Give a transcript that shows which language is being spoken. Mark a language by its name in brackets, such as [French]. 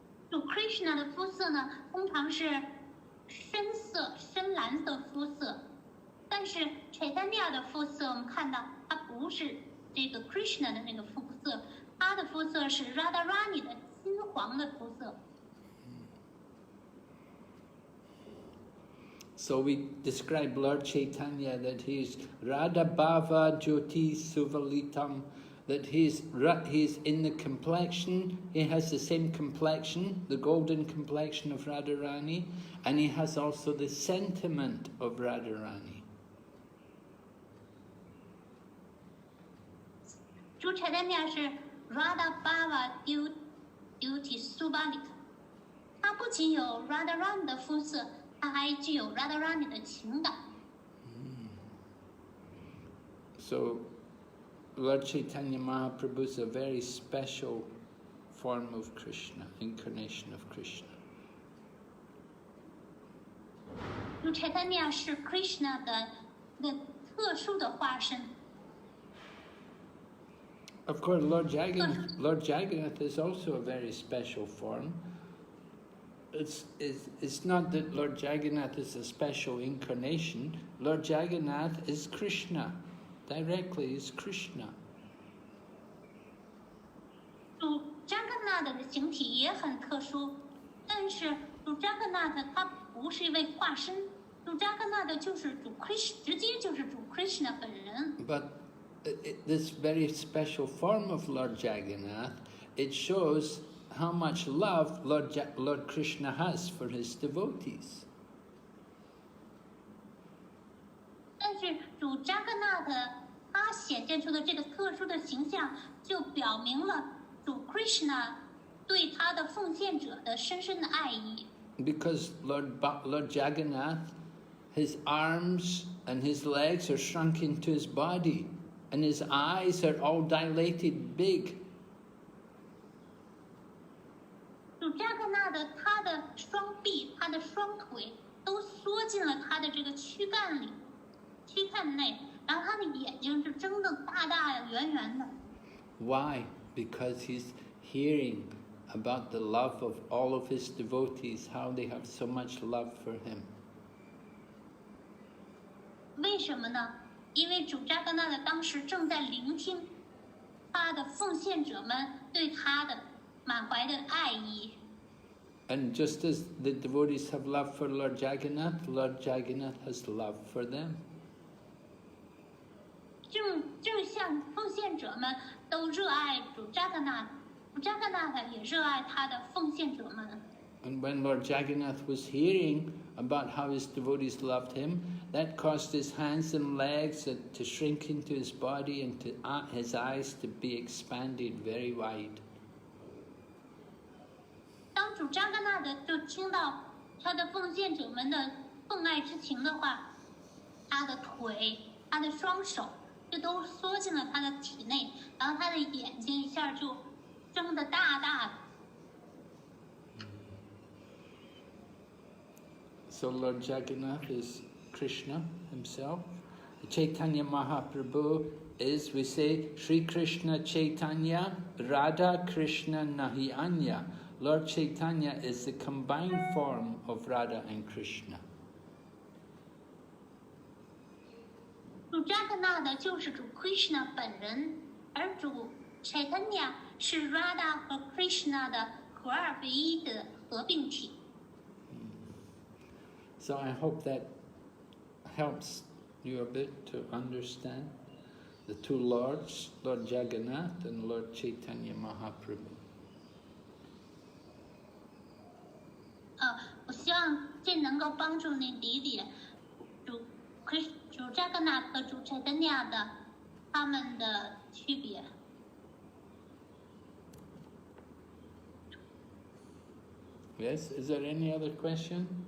[Chinese] 主 Krishna 的肤色呢，通常是深色、深蓝色肤色，但是 Chaitanya 的肤色，我们看到它不是这个 Krishna 的那个肤色，它的肤色是 Radharani 的金黄的肤色。 [English] So we describe Lord Chaitanya that he's [Sanskrit] Radha Bhava Jyoti Suvalitam, [English] that he's in the complexion, he has the same complexion, the golden complexion of Radharani, and he has also the sentiment of Radharani. [Chinese] 主 Chaitanya 是 [Sanskrit] Radha Bhava Jyoti Suvalitam， [Chinese] 它不仅有 Radharani 的肤色，它还具有 Radharani 的情感。 [English] So Lord Chaitanya Mahaprabhu is a very special form of Krishna, incarnation of Krishna. [Chinese] 主 Chaitanya 是 Krishna 的特殊的化身。 [English] Of course, Lord Jagannath is also a very special form. It's not that Lord Jagannath is a special incarnation. Lord Jagannath is Krishna. Directly is Krishna. [Chinese] 主 Jagannath 的形体也很特殊，但是主 Jagannath 他不是一位化身，主 Jagannath 就是主 Krishna， 直接就是主 Krishna 本人。 [English] But this very special form of Lord Jagannath, it shows how much love Lord Krishna has for his devotees. [Chinese] 是主扎格纳特他显现出的这个特殊的形象，就表明了主 Krishna 对他的奉献者的深深的爱意。 [English] Because Lord Jagannath, his arms and his legs are shrunk into his body, and his eyes are all dilated big. [Chinese] 主扎格纳的他的双臂、他的双腿都缩进了他的这个躯干内，然后他的眼睛是睁得大大圆圆的。 [English] Why? Because he's hearing about the love of all of his devotees, how they have so much love for him. [Chinese] 为什么呢？因为主扎格纳的当时正在聆听他的奉献者们对他的满怀的爱意。 [English] And just as the devotees have love for Lord Jagannath has love for them. [Chinese] 正像奉献者们都热爱主扎格纳，主扎格纳也热爱他的奉献者们。 [English] And when Lord Jagannath was hearing about how his devotees loved him, that caused his hands and legs to shrink into his body and his eyes to be expanded very wide. [Chinese] 当主扎格纳就听到他的奉献者们的奉爱之情的话，他的腿、他的双手就都缩进了他的体内，然后他的眼睛一下就睁得大大的。 [English] So Lord Jagannath is Krishna himself. Caitanya Mahaprabhu is, we say, [Bangla] Sri Krishna Chaitanya, Radha Krishna Nahi Anya. [English] Lord Chaitanya is the combined form of Radha and Krishna. [Chinese] 主扎格纳的就是主 Krishna 本人，而主 Chaitanya 是 Radha 和 Krishna 的合二为一的合并体。 [English] So I hope that helps you a bit to understand the two lords, Lord Jagannath and Lord Caitanya Mahaprabhu. [Chinese] 我希望这能够帮助你理解主扎格纳和主 Chaitanya 的他们的区别。 [English] Yes, is there any other question?